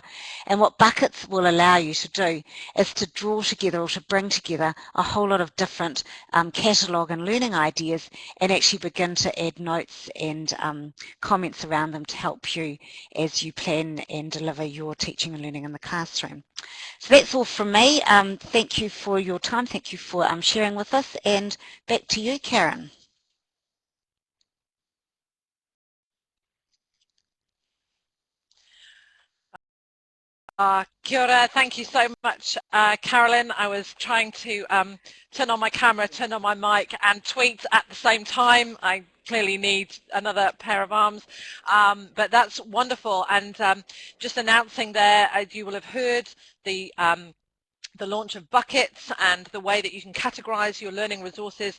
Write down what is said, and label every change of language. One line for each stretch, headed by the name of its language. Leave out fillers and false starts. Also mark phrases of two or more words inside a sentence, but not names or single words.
English: And what buckets will allow you to do is to draw together or to bring together a whole lot of different catalogue and learning ideas and actually begin to add notes and comments around them to help you as you plan and deliver your teaching and learning in the classroom. So that's all from me. Thank you for your time. Thank you for sharing with us, and back to you, Karen.
Māori: Kia ora,
English: thank you so much, Carolyn. I was trying to turn on my camera, turn on my mic and tweet at the same time. I clearly need another pair of arms, but that's wonderful. And just announcing there, as you will have heard, the launch of buckets and the way that you can categorize your learning resources.